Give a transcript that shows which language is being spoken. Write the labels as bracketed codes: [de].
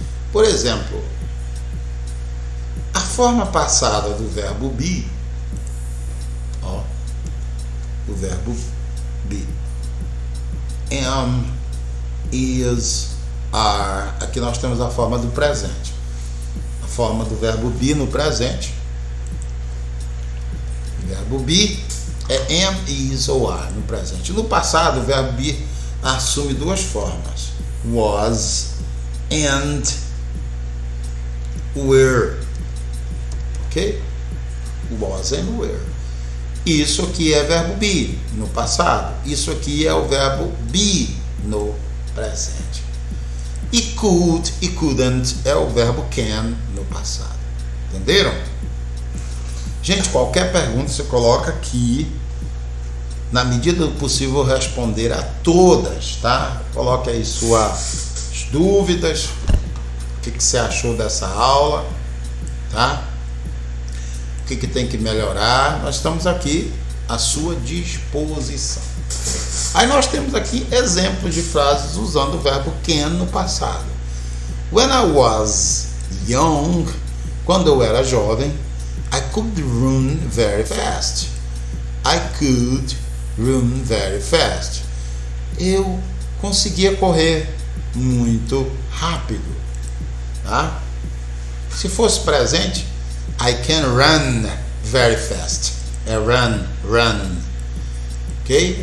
[pt] Por exemplo, a forma passada do verbo be, o verbo be, am, is, are. Aqui nós temos a forma do presente. A forma do verbo be no presente. O verbo be é am, is ou are no presente. No passado, o verbo be assume duas formas: was and were. Ok? Was and were. Isso aqui é verbo be no passado. Isso aqui é o verbo be no presente. E could e couldn't é o verbo can no passado. Entenderam? Gente, qualquer pergunta você coloca aqui. Na medida do possível, responder a todas, tá? Coloque aí suas dúvidas. O que você achou dessa aula, tá? O que tem que melhorar? Nós estamos aqui à sua disposição. Aí nós temos aqui exemplos de frases usando o verbo can no passado. [en] When I was young, [pt] quando eu era jovem, [en] I could run very fast. I could run very fast. [pt] Eu conseguia correr muito rápido, tá? Se fosse presente, [en] I can run very fast. [pt] É run. Ok?